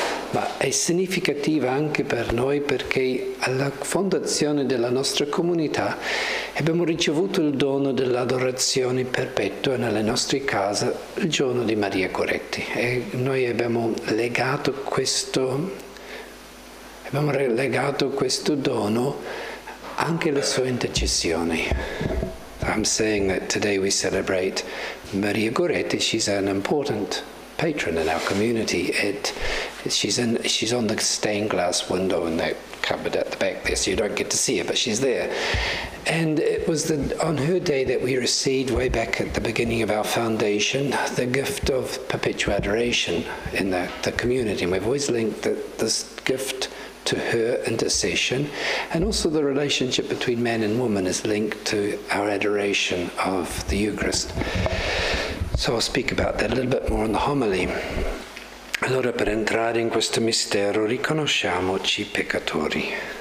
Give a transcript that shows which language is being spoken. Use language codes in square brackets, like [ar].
[it] Ma è significativa anche per noi perché alla fondazione della nostra comunità abbiamo ricevuto il dono dell'adorazione perpetua nelle nostre case il giorno di Maria Goretti. E noi abbiamo legato questo dono anche alle sue intercessioni. [en] I'm saying that today we celebrate Maria Goretti. She's an important patron in our community. She's on the stained glass window in that cupboard at the back there, so you don't get to see her, but she's there. And it was on her day that we received, way back at the beginning of our foundation, the gift of perpetual adoration in the community. And we've always linked this gift to her intercession, and also the relationship between man and woman is linked to our adoration of the Eucharist. So I'll speak about that a little bit more in the homily. [it] Allora, per entrare in questo mistero, riconosciamoci peccatori.